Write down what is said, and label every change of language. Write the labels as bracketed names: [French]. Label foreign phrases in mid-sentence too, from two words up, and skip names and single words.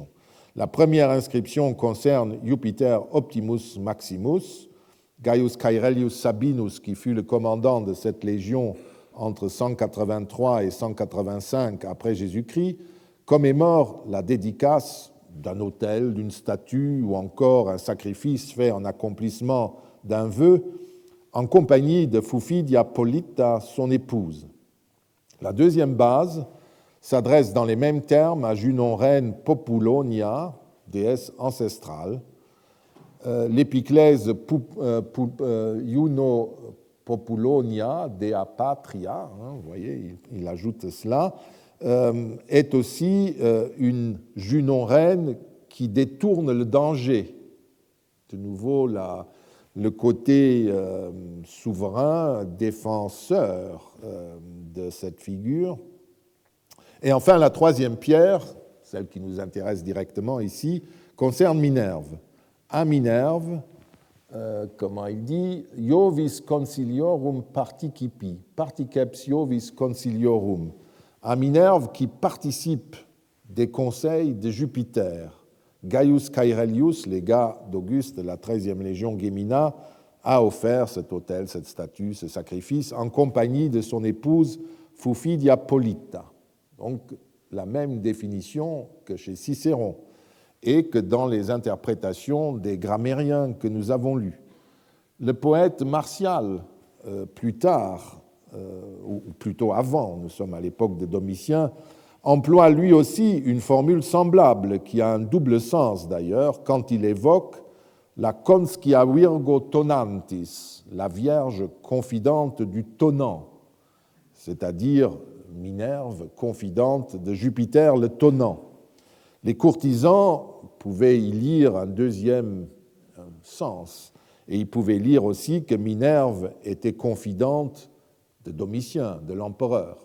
[French] La première inscription concerne Jupiter Optimus Maximus, Gaius Caerellius Sabinus, qui fut le commandant de cette légion entre 183 et 185 après Jésus-Christ, commémore la dédicace d'un autel, d'une statue ou encore un sacrifice fait en accomplissement d'un vœu en compagnie de Fufidia Polita, son épouse. La deuxième base s'adresse dans les mêmes termes à Junon Reine Populonia, déesse ancestrale. L'épiclèse Juno Populonia [Latin] dea patria, [French] vous voyez, il ajoute cela, est aussi une Junon-reine qui détourne le danger. De nouveau, le côté souverain, défenseur de cette figure. Et enfin, la troisième pierre, celle qui nous intéresse directement ici, concerne Minerve. À Minerve, comment il dit, [Latin] Iovis conciliorum participi, particeps Iovis conciliorum, [French] à Minerve qui participe des conseils de Jupiter. Gaius Caerellius, légat d'Auguste de la 13e légion Gemina, a offert cet autel, cette statue, ce sacrifice en compagnie de son épouse Fufidia Polita. Donc la même définition que chez Cicéron et que dans les interprétations des grammairiens que nous avons lus. Le poète Martial, plus tard, ou plutôt avant, nous sommes à l'époque de Domitien, emploie lui aussi une formule semblable qui a un double sens d'ailleurs quand il évoque la [Latin] conscia virgo tonantis, [French] la Vierge confidente du tonnant, c'est-à-dire Minerve, confidente de Jupiter le tonnant. Les courtisans pouvaient y lire un deuxième sens, et ils pouvaient lire aussi que Minerve était confidente de Domitien, de l'empereur.